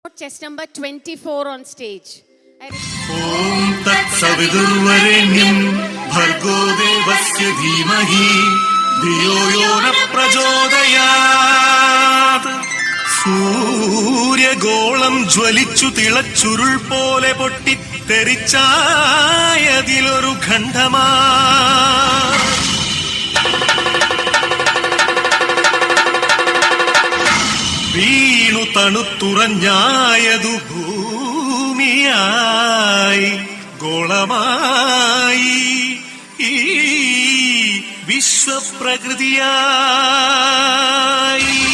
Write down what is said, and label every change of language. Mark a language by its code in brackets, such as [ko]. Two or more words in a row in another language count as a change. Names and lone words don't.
[en] Chest number 24 on stage. [sa] ओम् तत् सवितुर्वरेण्यम् भर्गो देवस्य धीमहि धियो यो नः प्रचोदयात्. [ml] സൂര്യഗോളം ജ്വലിച്ചു തിളച്ചുരുൾ പോലെ പൊട്ടിത്തെറിച്ചായതിലൊരു ഖണ്ഡമാ വീണു തണുത്തുറഞ്ഞായതു ഭൂമിയായി ഗോളമായി ഈ വിശ്വപ്രകൃതിയായി.